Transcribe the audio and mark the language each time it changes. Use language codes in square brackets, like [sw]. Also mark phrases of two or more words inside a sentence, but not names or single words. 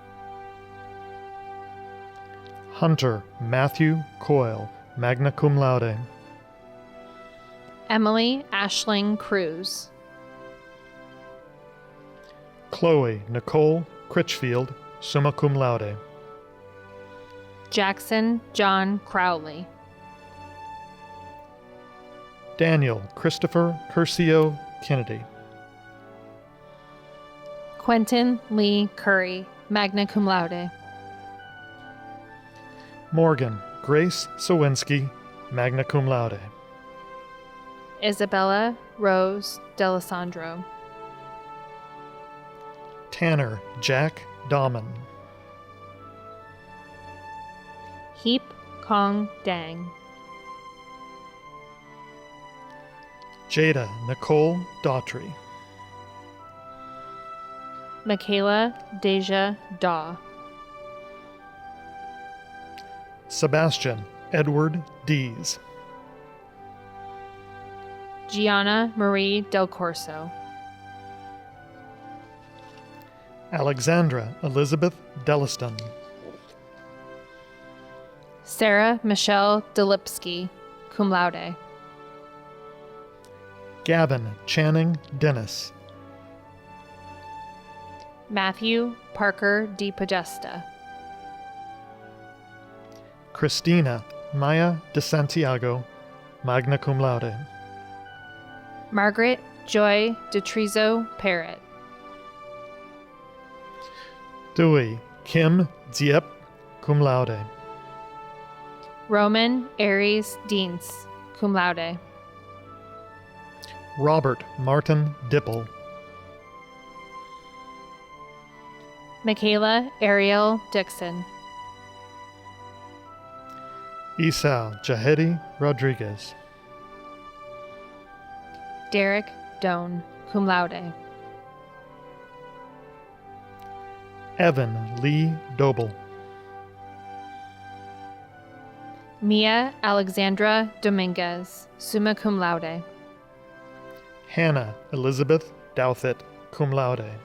[en] Hunter Matthew Coyle, [la] magna cum laude. [en] Emily Ashling Cruz. Chloe Nicole Critchfield, [la] summa cum laude. [en] Jackson John Crowley. Daniel Christopher Curcio Kennedy. Quentin Lee Curry, [la] magna cum laude. [en] Morgan Grace Sawinski, [la] magna cum laude. [en] Isabella Rose Delisandro. Tanner Jack Dahman. Heap Kong Dang. Jada Nicole Daughtry. Michaela Deja Daw. Sebastian Edward Dees. Gianna Marie Del Corso. Alexandra Elizabeth Deliston. Sarah Michelle Delipsky, [la] cum laude. [en] Gavin Channing Dennis. Matthew Parker D. Podesta. Christina Maya de Santiago, [la] magna cum laude. [en] Margaret Joy DeTrizo Parrott. Dewey Kim Diep, [la] cum laude. [en] Roman Aries Deans, [la] cum laude. [en] Robert Martin Dipple. Michaela Ariel Dixon. Esau Jahedi Rodriguez. Derek Doan, [la] cum laude. [en] Evan Lee Doble. Mia Alexandra Dominguez, [la] summa cum laude. [en] Hannah Elizabeth Douthit, [la] cum laude.